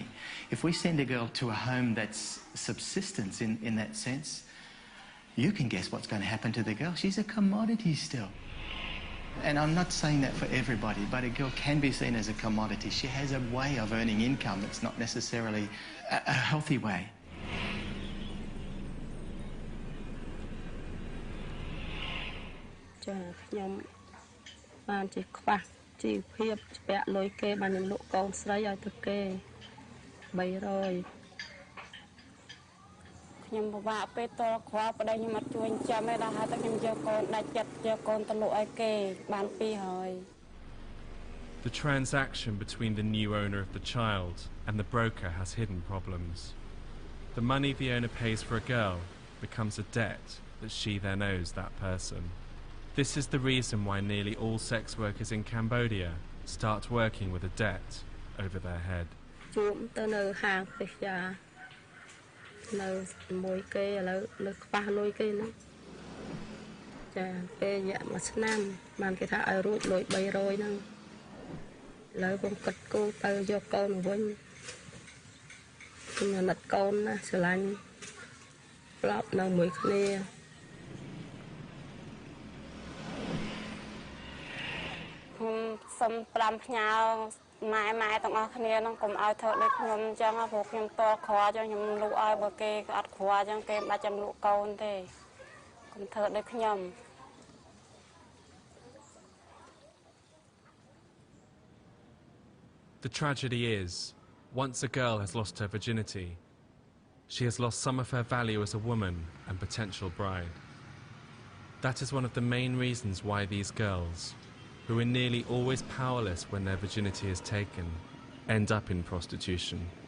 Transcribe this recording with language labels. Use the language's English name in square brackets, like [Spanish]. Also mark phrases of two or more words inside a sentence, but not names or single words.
[English] If we send a girl to a home that's subsistence in that sense, you can guess what's going to happen to the girl. She's a commodity still. And I'm not saying that for everybody, but a girl can be seen as a commodity. She has a way of earning income that's not necessarily a healthy way. [Khmer] ចាខ្ញុំបានជាខ្វះជីវភាពពាក់លុយគេបានខ្ញុំលក់កូនស្រីឲ្យទៅគេ300ខ្ញុំពិបាកពេលតខ្វល់ប្តីខ្ញុំអត់ជួយចិញ្ចឹមទេដល់ហើយតែខ្ញុំយកកូនដាច់ចិត្តយកកូនទៅលក់ឲ្យគេបាន200 [English] The transaction between the new owner of the child and the broker has hidden problems. The money the owner pays for a girl becomes a debt that she then owes that person. This is the reason why nearly all sex workers in Cambodia start working with a debt over their head. [Khmer] ជួបទៅនៅហាងផ្ទះយ៉ានៅជាមួយគេឥឡូវនៅខ្វះលុយគេហ្នឹងចាពេលរយៈ1ឆ្នាំបានគេថាឲ្យរួចលុយ300ហ្នឹងឥឡូវខ្ញុំគិតគូរទៅយកកូនវិញ ខ្ញុំណិតកូនណាស្រឡាញ់ប្រាប់នៅមួយគ្នា ខ្ញុំសុំ5ផ្ញើម៉ែទាំងអស់គ្នាហ្នឹងកុំឲ្យធ្វើដូចខ្ញុំអញ្ចឹងព្រោះខ្ញុំតខ្វល់អញ្ចឹងខ្ញុំលក់ឲ្យបើគេអត់ខ្វល់អញ្ចឹងគេមិនបាច់ចាំលក់កូនទេកុំធ្វើដូចខ្ញុំ [English] The tragedy is, once a girl has lost her virginity, she has lost some of her value as a woman and potential bride. That is one of the main reasons why these girls, who are nearly always powerless when their virginity is taken, end up in prostitution.